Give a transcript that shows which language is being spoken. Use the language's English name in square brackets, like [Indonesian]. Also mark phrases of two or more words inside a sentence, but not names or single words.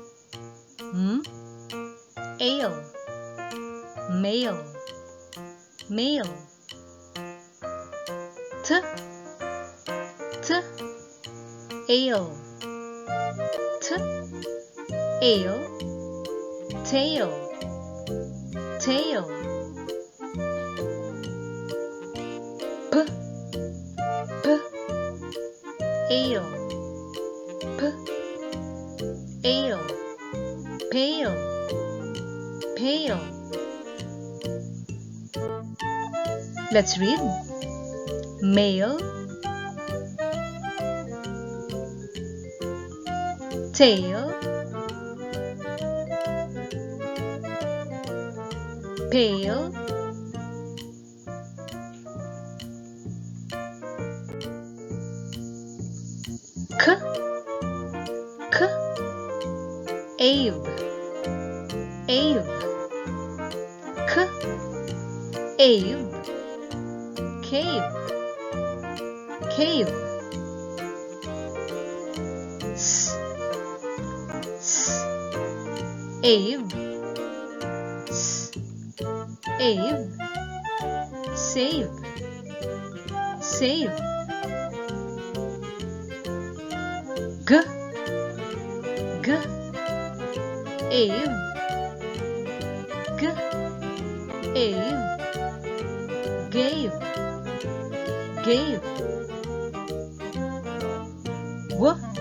[English] ale, male, male, t, ale, t, ale, tail, tail, p, ale, p, ale, pale, pale. Let's read. Male, tail, pale, k, abe, abe, k, abe, cave, cave, s, abe, abe, save, save, g, abe, abe, gave, gave, w,